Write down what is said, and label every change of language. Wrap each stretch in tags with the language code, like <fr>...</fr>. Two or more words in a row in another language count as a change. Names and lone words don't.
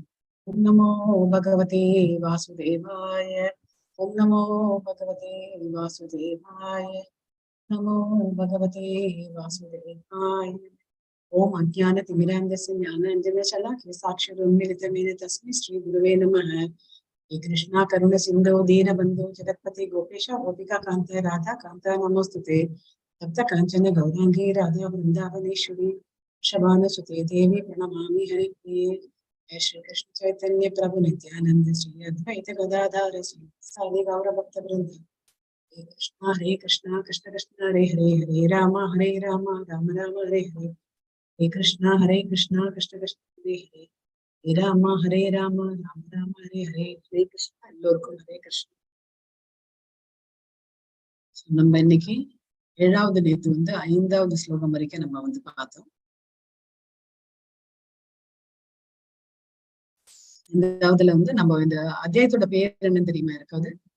<sa>ॐ नमो भगवते वासुदेवाय. ॐ नमो भगवते वासुदेवाय. नमो भगवते वासुदेवाय. ॐ अज्ञान तिमिरान्धस्य ज्ञानाञ्जन शलाकया चक्षुरुन्मीलितं येन तस्मै श्री गुरवे नमः. हे कृष्णा करुण सिंधु दीन बंधु जगत्पति गोपेश गोपिका कांत राधा कांत नमोस्तुते. तप्त कांचन गौरांगी राधा वृंदावनेश्वरी शबानुसुते देवी प्रणमामि हरिप्रिये. जय श्री कृष्ण चैतन्य प्रभु नित्यानंद श्री अद्वैत गदाधर श्री गौर भक्त वृंद. हरे कृष्णा कृष्ण कृष्ण हरे हरे हरे राम राम राम हरे हरे. हे कृष्णा कृष्ण कृष्ण हरे हरे राम राम हरे हरे.</sa> <ta>हरे கிருஷ்ணா. எல்லோருக்கும் ஹரே கிருஷ்ணா. நம்ம இன்னைக்கு 7வது நேத்து 5வது ஸ்லோகம் வரைக்கும் நம்ம பார்த்தோம். இந்தாவதுல நம்ம இந்த அத்தியாயத்தோட பேர் என்னன்னு தெரியுமா இருக்காது?</ta>